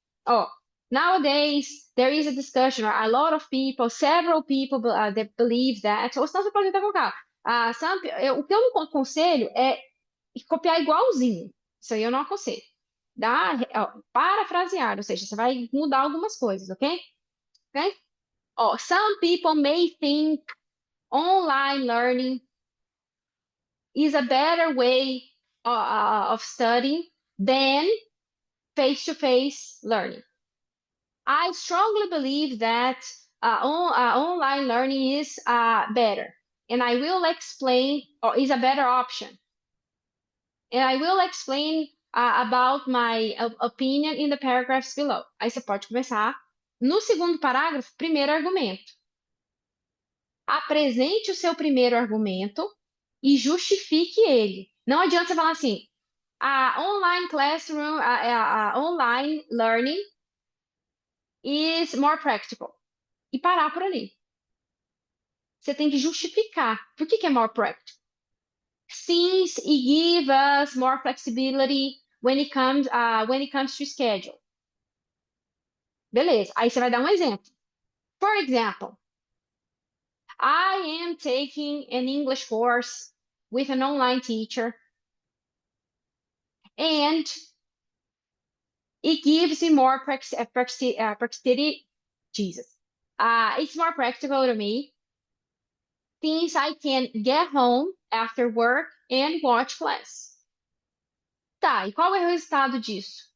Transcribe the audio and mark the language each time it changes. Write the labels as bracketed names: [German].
[English] Ó, nowadays there is a discussion, a lot of people, several people that believe that, [Portuguese] ou senão você pode até colocar. O que eu não aconselho é copiar igualzinho. Isso aí eu não aconselho. Parafrasear, ou seja, você vai mudar algumas coisas, ok? Ok? [English] Ó, some people may think online learning is a better way of studying than face-to-face learning. I strongly believe that online learning is better, and I will explain, or is a better option. And I will explain about my opinion in the paragraphs below. [Portuguese] Aí você pode começar. No segundo parágrafo, primeiro argumento. Apresente o seu primeiro argumento e justifique ele. Não adianta você falar assim, [English] a online classroom, a online learning is more practical. [Portuguese] E parar por ali. Você tem que justificar. Por que é [English] more practical? Since it gives us more flexibility when it comes to schedule. [Portuguese] Beleza. Aí você vai dar um exemplo. [English] For example, I am taking an English course with an online teacher, and it gives me more practicity Jesus. It's more practical to me since I can get home after work and watch class. [Portuguese] Tá, e qual é o resultado disso?